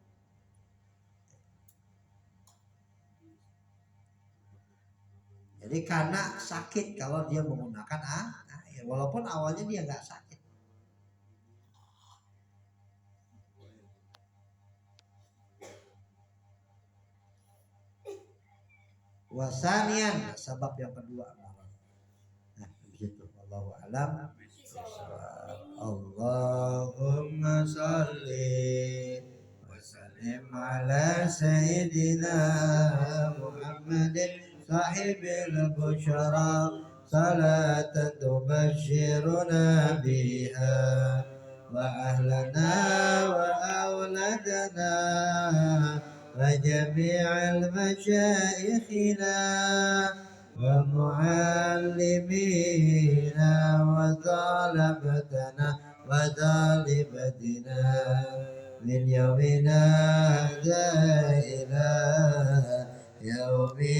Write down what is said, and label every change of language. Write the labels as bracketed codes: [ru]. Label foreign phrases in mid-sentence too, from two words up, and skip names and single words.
[id] Jadi karena sakit kalau dia menggunakan air, walaupun awalnya dia nggak sakit. Wasanian sebab yang kedua. Nah, begitu. [ar] الله أعلم. اللهم صل وسلم على سيدنا محمد صاحب البشرى صلاة تبشرنا بها وأهلنا وأولادنا وجميع مشايخنا ومعلمينا وطلبتنا وطالبتنا من يومنا هذا إلى يوم